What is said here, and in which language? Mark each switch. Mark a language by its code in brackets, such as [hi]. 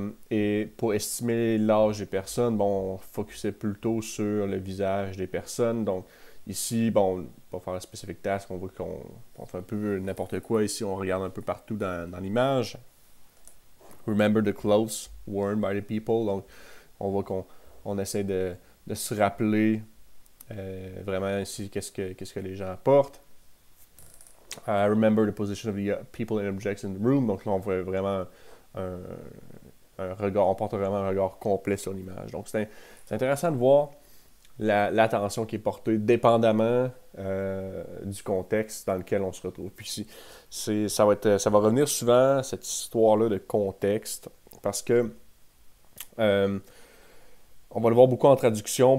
[fr] Et pour estimer l'âge des personnes, bon, on focusait plutôt sur le visage des personnes. Donc ici, bon, pour faire un specific task, on voit qu'on fait un peu n'importe quoi. Ici, on regarde un peu partout dans l'image. [en] Remember the clothes worn by the people. [fr] Donc, on voit qu'on essaie de se rappeler vraiment ici qu'est-ce que les gens portent. [en] Remember the position of the people and objects in the room. [fr] Donc là, on voit vraiment un regard, on porte vraiment un regard complet sur l'image. Donc, c'est intéressant de voir l'attention qui est portée dépendamment du contexte dans lequel on se retrouve. Puis ça va revenir souvent, cette histoire-là de contexte, parce que on va le voir beaucoup en traduction.